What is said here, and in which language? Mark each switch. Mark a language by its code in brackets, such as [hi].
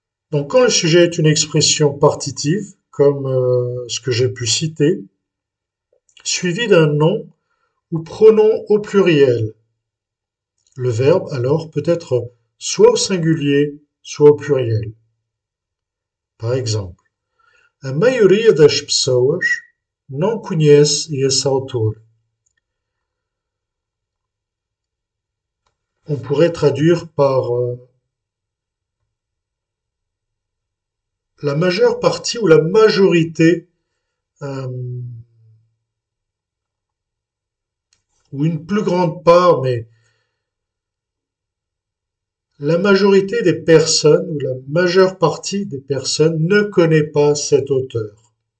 [fr] Donc, quand le sujet est une expression partitive, comme ce que j'ai pu citer, suivi d'un nom ou pronom au pluriel, le verbe alors peut être soit au singulier, soit au pluriel. Par exemple, [pt] a maioria das pessoas não conhece esse autor. [fr] On pourrait traduire par la majeure partie ou la majorité ou une plus grande part, mais la majorité des personnes ou la majeure partie des personnes ne connaît pas cet auteur.